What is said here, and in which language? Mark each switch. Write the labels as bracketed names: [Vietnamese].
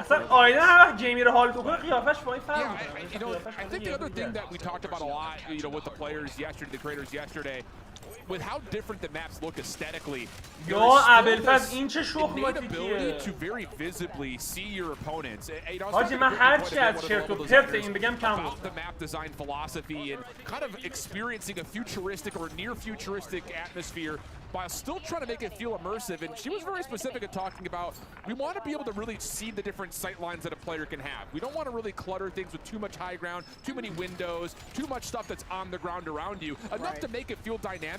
[Persian] اصلا آیدن هر وقت جیمی رو حال کنه قیافش با این فرق میکنه. [English] I think the other thing that we talked about a lot, you know, with the players yesterday, the creators yesterday, with how different the maps look aesthetically, [Persian] یا ابلفز این چه شخماتیه [English] to very visibly see your opponents. [Persian] حاجی من هر چی از چرت و پرت این بگم کم بود. [English] The map design philosophy and kind of experiencing a futuristic or near futuristic atmosphere while still trying to make it feel immersive. And she was very specific at talking about, we want to be able to really see the different sight lines that a player can have. We don't want to really clutter things with too much high ground, too many windows, too much stuff that's on the ground around you. Enough to make it feel dynamic,